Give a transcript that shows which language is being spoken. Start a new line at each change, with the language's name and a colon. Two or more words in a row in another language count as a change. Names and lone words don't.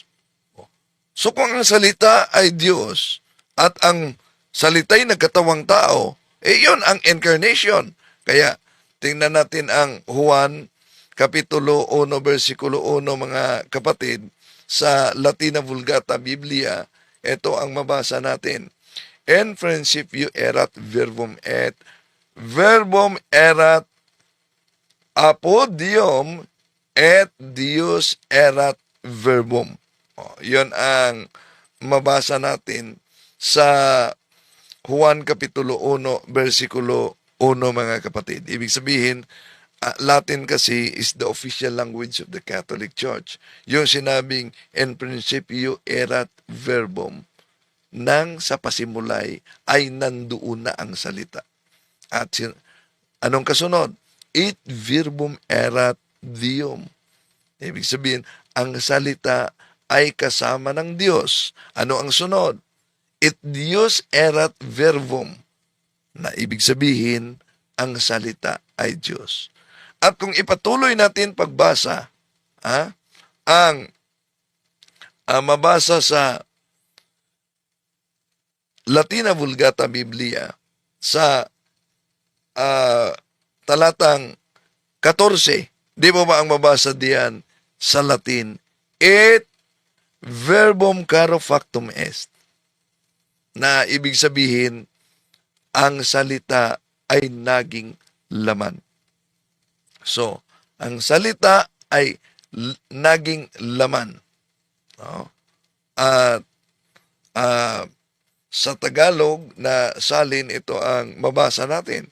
Filipino: So kung ang salita ay Diyos, at ang salita'y nagkatawang tao, yun ang incarnation. Kaya, tingnan natin ang Juan, Kapitulo 1, versikulo 1, mga kapatid, sa Latina Vulgata Biblia, ito ang mabasa natin.
Latin: En principio erat verbum erat apodium et Deus erat verbum.
Filipino: Yun ang mabasa natin sa Juan Kapitulo 1, versikulo 1, mga kapatid. Ibig sabihin, Latin kasi
English: is the official language of the Catholic Church.
Filipino: Yung sinabing,
Latin: en principio erat verbum,
Filipino: nang sa pasimulay ay nandoon na ang salita. At anong kasunod?
Latin: Et verbum erat Deum.
Filipino: Ibig sabihin, ang salita ay kasama ng Diyos. Ano ang sunod?
Latin: Et Deus erat verbum.
Filipino: Na ibig sabihin, ang salita ay Diyos. At kung ipatuloy natin pagbasa, ang mabasa sa Latina Vulgata Biblia sa talatang 14, di ba ang mabasa diyan sa Latin?
Latin: Et verbum caro factum est.
Filipino: Na ibig sabihin, ang salita ay naging laman. So, ang salita ay naging laman. No? At sa Tagalog na salin, ito ang mabasa natin.